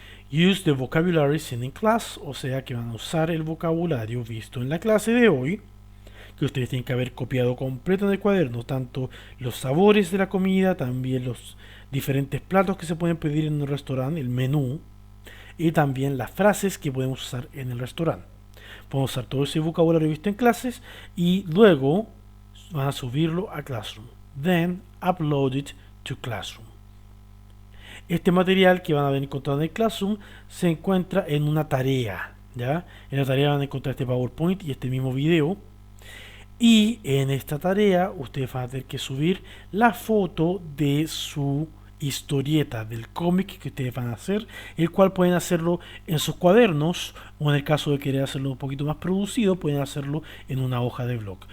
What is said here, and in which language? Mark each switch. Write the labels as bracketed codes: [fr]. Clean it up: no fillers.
[en] Use the vocabulary seen in class, [es] o sea que van a usar el vocabulario visto en la clase de hoy, que ustedes tienen que haber copiado completo en el cuaderno, tanto los sabores de la comida, también los diferentes platos que se pueden pedir en un restaurante, el menú, y también las frases que podemos usar en el restaurante. Podemos usar todo ese vocabulario visto en clases y luego van a subirlo a Classroom. [en] Then upload it to Classroom. [es] Este material que van a ver encontrado en el Classroom se encuentra en una tarea, ¿ya? En la tarea van a encontrar este PowerPoint y este mismo video. Y en esta tarea ustedes van a tener que subir la foto de su historieta, del cómic que ustedes van a hacer, el cual pueden hacerlo en sus cuadernos, o en el caso de querer hacerlo un poquito más producido, pueden hacerlo en una hoja de blog.